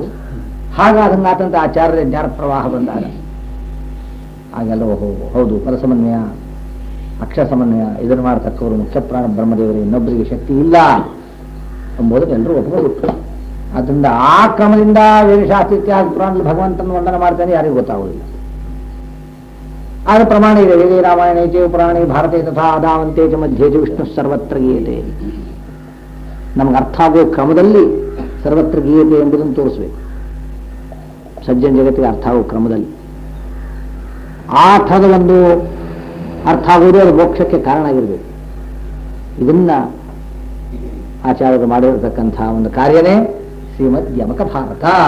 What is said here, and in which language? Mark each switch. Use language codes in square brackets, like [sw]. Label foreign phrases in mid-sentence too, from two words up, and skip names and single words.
[kn] ಹಾಗಾದಂಗಾತಂತ ಆಚಾರ್ಯ ಜ್ಞಾನ ಪ್ರವಾಹ ಬಂದಾಗ ಹಾಗೆಲ್ಲ ಹೌದು ಪದ ಸಮನ್ವಯ ಅಕ್ಷರ ಸಮನ್ವಯ ಇದನ್ನು ಮಾಡತಕ್ಕವರು ಮುಖ್ಯ ಪ್ರಾಣ ಬ್ರಹ್ಮದೇವರು, ಇನ್ನೊಬ್ಬರಿಗೆ ಶಕ್ತಿ ಇಲ್ಲ ಎಂಬುದನ್ನು ಎಲ್ಲರೂ ಒಪ್ಪಿಕೊಂಡು. ಆದ್ದರಿಂದ ಆ ಕ್ರಮದಿಂದ ವೇದಶಾಸ್ತ್ರ ಇತ್ಯಾದಿ ಪುರಾಣದಲ್ಲಿ ಭಗವಂತನ ವಂದನೆ ಮಾಡ್ತಾನೆ ಯಾರಿಗೂ ಗೊತ್ತಾಗುವುದಿಲ್ಲ. ಆದ ಪ್ರಮಾಣ ಇದೆ. [sa] ವೇದೇ ರಾಮಾಯಣೇ ಚ ಪುರಾಣೇ ಭಾರತೆ ತಥಾ ಆದಾವಂತೆ ಚ ಮಧ್ಯೆ ಚ ವಿಷ್ಣು ಸರ್ವತ್ರ ಗೀಯತೆ. [kn] ನಮ್ಗೆ ಅರ್ಥ ಆಗುವ ಕ್ರಮದಲ್ಲಿ [sa] ಸರ್ವತ್ರ ಗೀಯತೆ [kn] ಎಂಬುದನ್ನು ತೋರಿಸಬೇಕು. ಸಜ್ಜನ ಜಗತ್ತಿಗೆ ಅರ್ಥ ಆಗುವ ಕ್ರಮದಲ್ಲಿ ಆ ಅರ್ಥದ ಒಂದು ಅರ್ಥ ಆಗುವುದು ಅದು ಮೋಕ್ಷಕ್ಕೆ ಕಾರಣ ಆಗಿರಬೇಕು. ಇದನ್ನ ಆಚಾರ್ಯರು ಮಾಡಿರತಕ್ಕಂಥ ಒಂದು ಕಾರ್ಯನೇ ಶ್ರೀಮದ್ ಯಮಕ ಭಾರತ.